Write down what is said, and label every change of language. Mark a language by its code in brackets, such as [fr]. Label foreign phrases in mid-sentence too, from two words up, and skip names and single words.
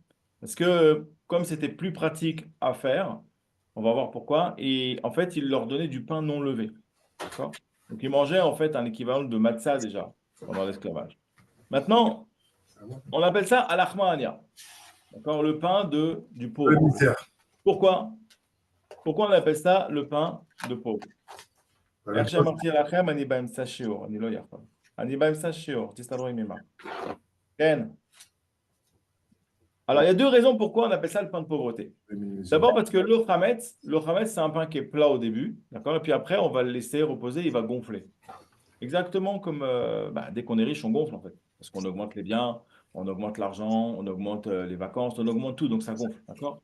[fr] Parce que comme c'était plus pratique à faire, on va voir pourquoi, et en fait, ils leur donnaient du pain non levé. D'accord? Donc ils mangeaient en fait un équivalent de matzah déjà pendant l'esclavage. Maintenant, on appelle ça al-Ahmania. D'accord? Le pain du Le pauvre. misère. Pourquoi? Pourquoi on appelle ça le pain de pauvre? [he] איך שאמרתי לכם, אני באמצע שיעור, אני לא יכול. אני באמצע שיעור, תסתדרו עם אמא. כן. [fr] Alors, il y a deux raisons pourquoi on appelle ça le pain de pauvreté. D'abord parce que le chametz, c'est un pain qui est plat au début, d'accord? Et puis après, on va le laisser reposer, il va gonfler. Exactement comme dès qu'on est riche, on gonfle en fait. Parce qu'on augmente les biens, on augmente l'argent, on augmente les vacances, on augmente tout, donc ça gonfle, d'accord?